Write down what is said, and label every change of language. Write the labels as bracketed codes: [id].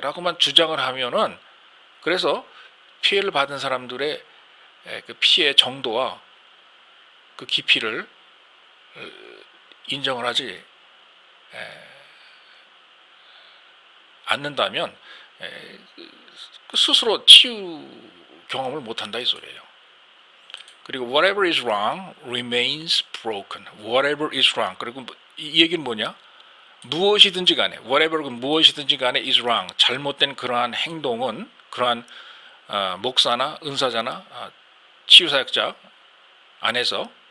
[ko] 라고만 주장을 하면은 그래서 피해를 받은 사람들의 그 피해 정도와 그 깊이를 인정을 하지 않는다면 스스로 치유 경험을 못한다 이 소리예요. [en] 그리고 whatever is wrong remains broken. whatever is wrong. [ko] 그리고 이 얘기는 뭐냐? 무엇이든지 간에 whatever 무엇이든지 간에 [en] is wrong. [ko] 잘못된 그러한 행동은 그러한 목사나 은사자나 치유사역자 안에서